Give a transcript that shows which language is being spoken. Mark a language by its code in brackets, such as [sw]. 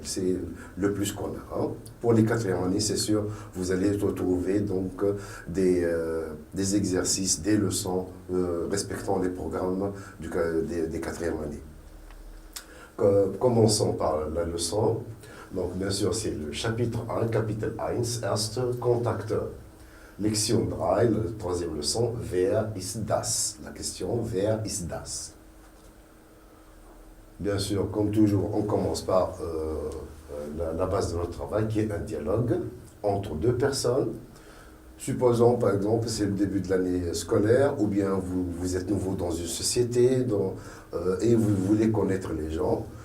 [fr] C'est le plus qu'on a. Hein. Pour les 4e années, c'est sûr, vous allez retrouver donc des exercices, des leçons respectant les programmes des 4e années. Commençons par la leçon. Donc, bien sûr, c'est le chapitre 1, Kapitel 1, Erster Contacteur. Lection 3, la 3e leçon, [de] Wer ist das? [fr] La question, [de] Wer ist das? [fr] Bien sûr, comme toujours, on commence par la base de notre travail, qui est un dialogue entre deux personnes. Supposons, par exemple, c'est le début de l'année scolaire, ou bien vous êtes nouveau dans une société et vous voulez connaître les gens.